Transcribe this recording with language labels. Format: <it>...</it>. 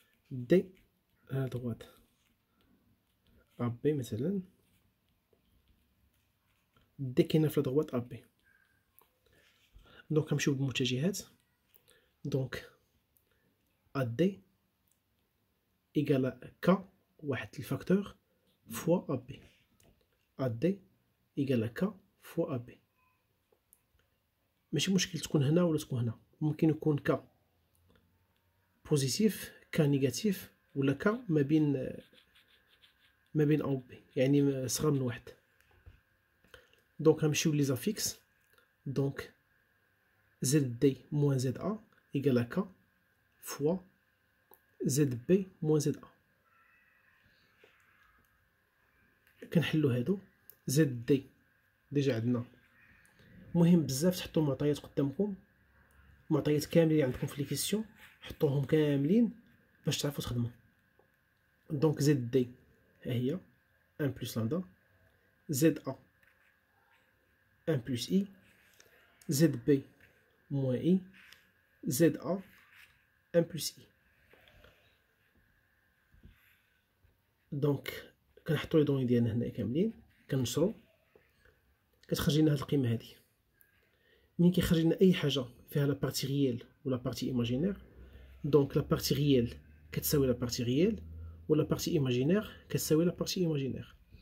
<fr>D à la droite AB</fr> <ar>مثلا D كاينه في</ar> <fr>la droite AB.</fr> <ar>دونك غنمشيو بالمتجهات. دونك</ar> <fr>AD égale à K</fr> <ar>واحد الفاكتور fois AB.</ar> <fr>AD égale à K fois AB.</fr> <ar>ماشي مشكل تكون هنا ولا تكون هنا، ممكن يكون K بوزيتيف K نيجاتيف ولا K ما بين A و B، يعني صغر من واحد. دونك غنمشيو لي زافيكس.</ar> <fr>دونك ZD moins ZA égale à K fois ZB moins ZA.</fr> <ar>كنحلو هادو. ZD ديجا عندنا، مهم بزاف تحطو معطيات قدامكم، معطيات كاملين عندكم في لي كيسيون حطوهم كاملين باش تعرفوا تخدموا.</ar> <fr>دونك ZD ها هي 1 plus lambda، ZA 1 plus I، ZB moins I، ZA 1 plus I.</fr> <ar>دونك كنحطو لي دوني ديالنا هنا كاملين، كنشرو كتخرج لنا هاد القيمه هادي. ملي كيخرج لنا اي حاجه فيها لا بارتي ريال ولا بارتي ايماجينير، دونك لا بارتي ريال كتساوي لا بارتي ريال ولا بارتي ايماجينير كتساوي لا بارتي ايماجينير.</ar>